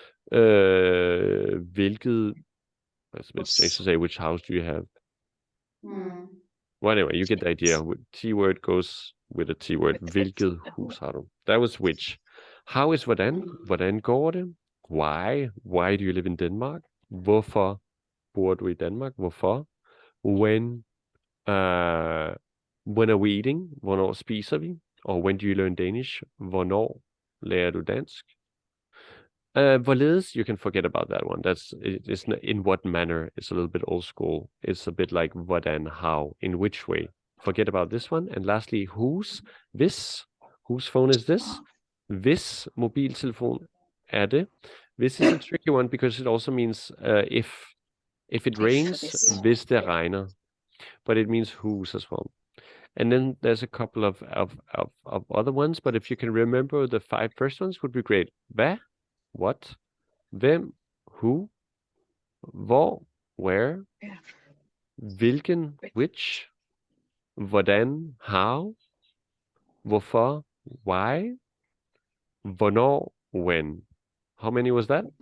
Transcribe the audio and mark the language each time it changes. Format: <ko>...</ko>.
<en>Hvilket. It's a bit strange to say which house do you have. Well, anyway, you get the idea. T word goes with a T word.</en> <da>Hvilket hus har du?</da> <en>That was which. How is hvordan?</en> <da>Hvordan går det?</da> <en>Why? Why do you live in Denmark?</en> <da>Hvorfor bor du i Danmark?</da> <en>Hvorfor? When are we eating?</en> <da>Hvornår spiser vi?</da> <en>Or when do you learn Danish?</en> <da>Hvornår lærer du dansk?</da> <en>Hvorledes, you can forget about that one. It's in what manner. It's a little bit old school. It's a bit like hvordan, how, in which way. Forget about this one. And lastly, whose, this. Whose phone is this?</en> <da>Hvis mobiltelefon er det.</da> <en>This is a tricky one because it also means if it rains,</en> <da>hvis det regner.</da> <en>But it means whose as well. And then there's a couple of other ones, but if you can remember the 5 first ones would be great. Hvad? What? Hvem? Who? Hvor? Where? Hvilken? Which? Hvordan? How? Hvorfor? Why? Hvornår? When? How many was that?</en>